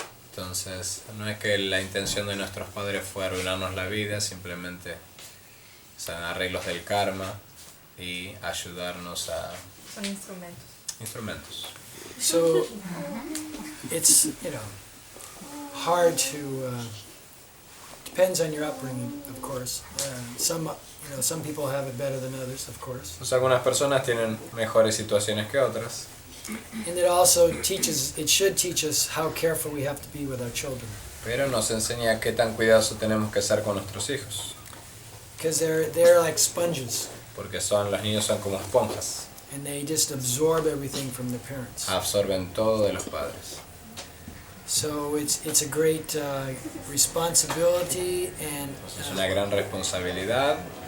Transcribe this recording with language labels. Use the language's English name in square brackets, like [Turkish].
[Spanish] Entonces, no es que la intención de nuestros padres fue arruinarnos la vida, simplemente son arreglos del karma y ayudarnos a... Son instrumentos. Instrumentos. [English] So it's hard to depends on your upbringing, of course. Some people have it better than others, of course. [Spanish] Pues algunas personas tienen mejores situaciones que otras. [English] And it also should teach us how careful we have to be with our children. [Spanish] Pero nos enseña qué tan cuidadosos tenemos que ser con nuestros hijos. [English] Because they're like sponges. [Spanish] Porque los niños son como esponjas. [English] And they just absorb everything from their parents. [Spanish] Absorben todo de los padres. [English] So it's a great responsibility, and [Spanish] Es una gran responsabilidad.